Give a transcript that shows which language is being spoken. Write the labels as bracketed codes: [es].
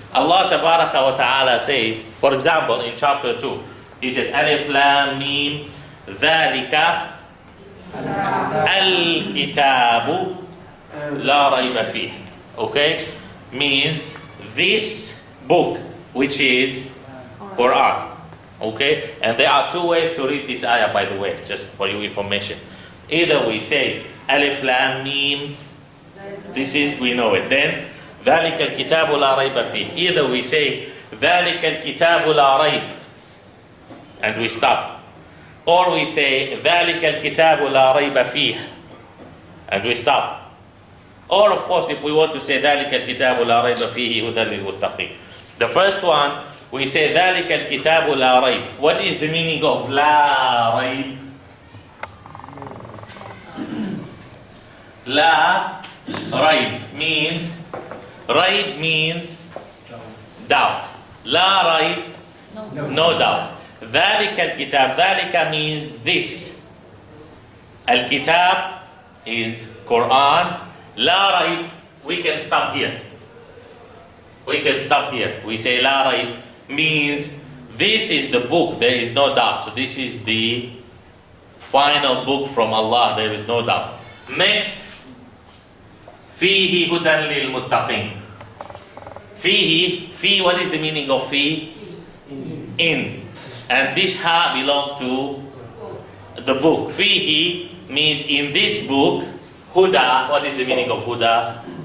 [en] Allah Tabaraka wa Ta'ala says, for example, in chapter 2, He said, Alif Lam Mim Dhalika Al-Kitabu La Rayba Fih. Okay? Means this book, which is Quran. Okay? And there are two ways to read this ayah, by the way, just for your information. Either we say Alif Lam Mim, this is, we know it. Then [ar] ذلك الكتاب لا ريب فيه. [en] Either we say [ar] ذلك الكتاب لا ريب [en] and we stop, or we say [ar] ذلك الكتاب لا ريب فيه [en] and we stop. Or of course, if we want to say [ar] ذلك الكتاب لا ريب فيه هدى للمتقين. [en] The first one, we say [ar] ذلك الكتاب لا ريب. [en] What is the meaning of لا ريب? لا ريب means, ريب means doubt. لا ريب, no doubt. [ar] ذلك الكتاب, ذلك [en] means this. الكتاب is Quran. لا ريب, we can stop here. We can stop here. We say لا ريب means this is the book, there is no doubt. So this is the final book from Allah, there is no doubt. Next, [ar] فيه هدى للمتقين. [en] فيه, what is the meaning of فيه? In. And this ha belongs to the book. فيه means in this book. Huda, what is the meaning of huda?